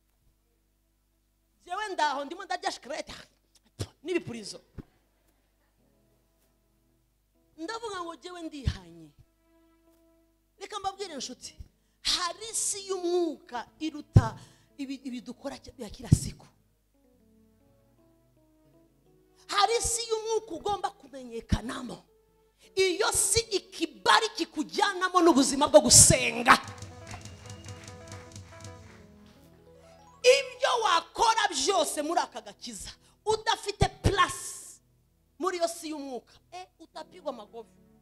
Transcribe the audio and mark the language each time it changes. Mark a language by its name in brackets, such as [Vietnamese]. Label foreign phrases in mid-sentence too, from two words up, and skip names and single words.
[Kinyarwanda] Jewe ndaho ndimo ndarya shikarete n'ibipurizo. Ndavuga ngo jewe ndihanye. Reka mbabwire inshuti, hari isi y'umwuka iruta ibidukora [Swahili] ya kila siku. [Kinyarwanda] Hari isi y'umwuka ugomba kumenyekanamo. Iyo si ikibari kikujyanamo n'ubuzima bwo gusenga. Ibyo wakora byose muri aka gakiza udafite place muri iyo si y'umwuka, utapigwa amagofu.